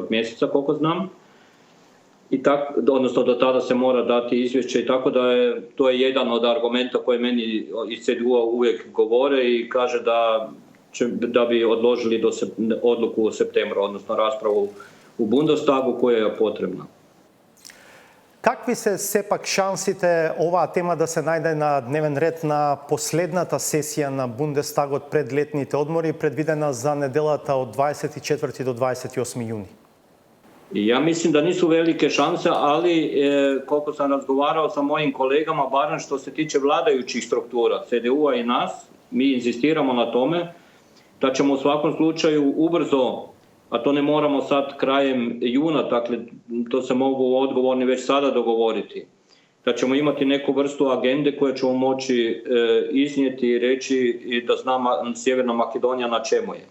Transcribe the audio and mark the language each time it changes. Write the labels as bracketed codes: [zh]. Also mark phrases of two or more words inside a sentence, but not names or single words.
[hr] mjeseca, koliko znam, odnosno do tada se mora dati izvješće i tako da to je jedan od argumenta koje meni iz CDU-a uvijek govore i kaže da bi odložili odluku u septembru, odnosno raspravu u Bundestagu koja je potrebna. [mk] Какви се сепак шансите оваа тема да се најде на дневен ред на последната сесија на Бундестагот пред летните одмори, предвидена за неделата од 24 до 28 јуни? [hr] Ja mislim da nisu velike šanse, ali koliko sam razgovarao sa mojim kolegama, barem što se tiče vladajućih struktura, CDU-a i nas, mi insistiramo na tome da ćemo u svakom slučaju ubrzo, a to ne moramo sad krajem juna, dakle to se mogu odgovorni već sada dogovoriti, da ćemo imati neku vrstu agende koju ćemo moći iznijeti i reći i da zna Sjeverna Makedonija na čemu je.